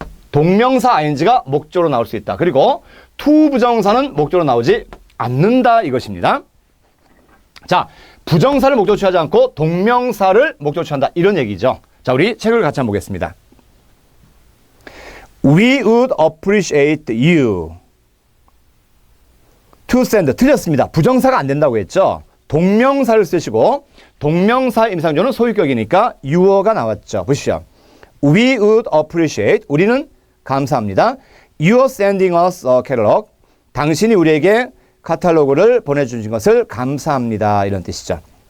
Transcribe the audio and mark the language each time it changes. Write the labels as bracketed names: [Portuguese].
[Korean] 동명사 ing가 목적으로 나올 수 있다. 그리고 to 부정사는 목적으로 나오지 않는다 이것입니다. 자, 부정사를 목적으로 취하지 않고 동명사를 목적으로 취한다 이런 얘기죠. 자, 우리 책을 같이 한번 보겠습니다. [English] We would appreciate you to send. [Korean] 틀렸습니다. 부정사가 안 된다고 했죠. 동명사를 쓰시고 동명사 임상조는 소유격이니까 you가 나왔죠. 보십시오. [English] We would appreciate. [Korean] 우리는 감사합니다. [English] You are sending us a catalog. [Korean] 당신이 우리에게 카탈로그를 보내주신 것을 감사합니다. 이런 뜻이죠.